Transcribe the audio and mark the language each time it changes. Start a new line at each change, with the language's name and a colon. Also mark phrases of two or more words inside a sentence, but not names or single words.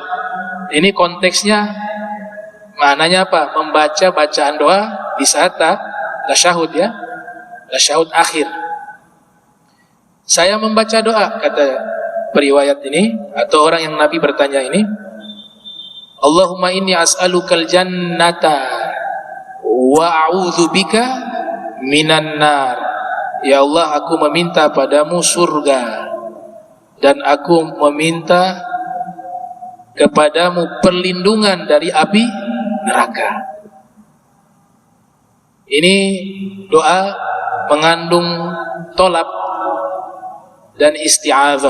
Indonesian: Ini konteksnya maknanya apa? Membaca bacaan doa di saat tasyahud ya. Tasyahud akhir. Saya membaca doa, kata periwayat ini atau orang yang Nabi bertanya ini,
Arabic: اللهم إني أسألك الجنة وأعوذ بك من النار.
Indonesian: Ya Allah, aku meminta padamu surga dan aku meminta kepadamu perlindungan dari api neraka. Ini doa mengandung tolab dan isti'adzah.